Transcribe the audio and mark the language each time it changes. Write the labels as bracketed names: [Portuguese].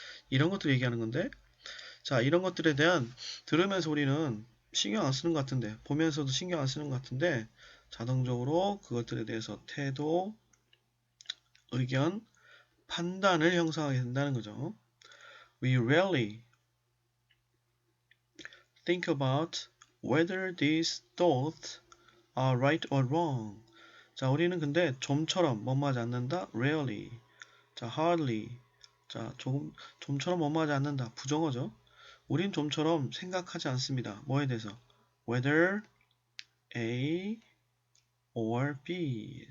[Korean] 이런 것들 얘기하는 건데 자, 이런 것들에 대한 들으면서 우리는 신경 안 쓰는 것 같은데 보면서도 신경 안 쓰는 것 같은데 자동적으로 그것들에 대해서 태도, 의견, 판단을 형성하게 된다는 거죠. [English] We rarely think about whether these thoughts are right or wrong. [Korean] 자, 우리는 근데 좀처럼 뭐뭐하지 않는다. [English] rarely. 자, hardly. [Korean] 자, 좀처럼 뭐뭐하지 않는다. 부정어죠. 우린 좀처럼 생각하지 않습니다. 뭐에 대해서? [English] whether A or B.